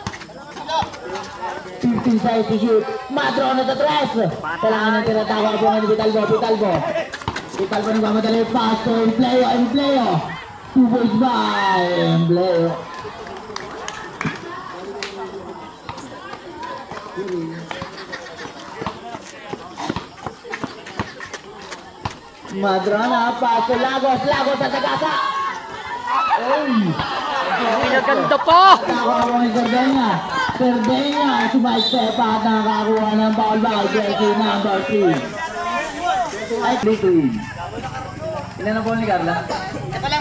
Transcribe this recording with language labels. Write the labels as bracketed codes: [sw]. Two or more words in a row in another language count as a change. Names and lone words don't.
[en] 15 seconds to shoot. Madrona [tl] sa tres. Kailangan ng tinatawag po ng Pitalbo. [en] Pitalbo. Pitalbo [tl] na mamadali. [en] Pass to Empleo. Empleo. 2 points by Empleo. Madrona. Pass to Lagos. [tl] Lagos sa Sagasa. Oy! Pinaganda pa! Nakakuha ko ng Sardenya. Sardenya, sumay-step at nakakakuha ng foul ball. [en] Jersey number 3. Ay, 3-2. [tl] Ilan na po ni Carla? Ito lang.